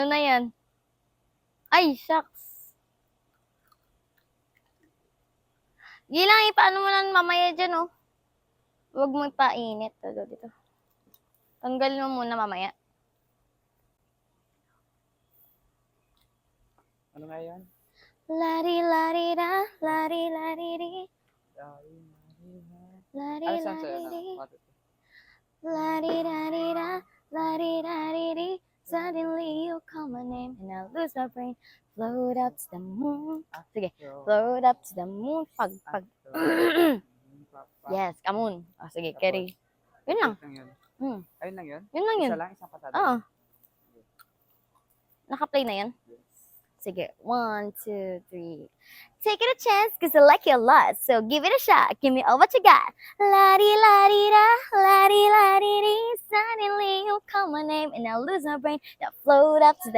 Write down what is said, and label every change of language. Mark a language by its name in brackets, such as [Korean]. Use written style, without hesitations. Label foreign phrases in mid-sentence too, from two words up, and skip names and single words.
[Filipino] Ano na yan? Ay, shucks. Di lang, ipaano mo lang mamaya dyan, oh. Huwag mo ipainit. Dito. Tanggalin mo muna mamaya. Ano nga yan? Lari-lari-ra, lari-lari-ri. Ano saan sa'yo na? Lari-lari-ra, lari-lari-ri. [English] Suddenly you call my name and I lose my brain. Float up to the moon. Sige, float up to the moon. [Filipino] Pag. Yes, kamoon. Sige, carry. Yun lang. Ayun lang yun? Yun lang yun. Isa lang, isang patada. Oo. Naka-play na yan? Sige, 1, 2, 3. [English] Take it a chance, cause I like you a lot. So give it a shot. Give me all what you got. La-di-la-di-da, la-di-la-di-di. Suddenly you call my name and I lose my brain. Now float up to the